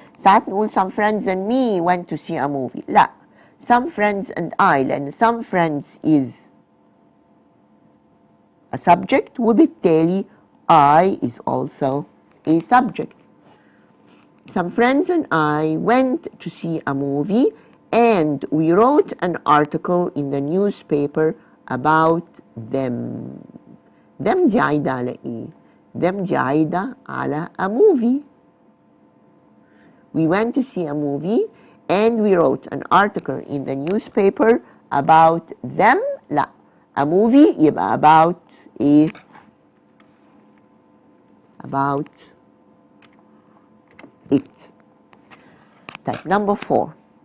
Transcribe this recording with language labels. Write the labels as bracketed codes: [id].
[ar] ساعات نقول [en] some friends and me went to see a movie. لا, some friends and I, لأن some friends is a subject وبالتالي I is also a subject. Some friends and I went to see a movie and we wrote an article in the newspaper about them. [ar] Them دي عايدة على إيه؟ Them دي عايدة على a movie. [en] We went to see a movie and we wrote an article in the newspaper about them. لا, a movie يبقى about إيه؟ About it. Type number 4.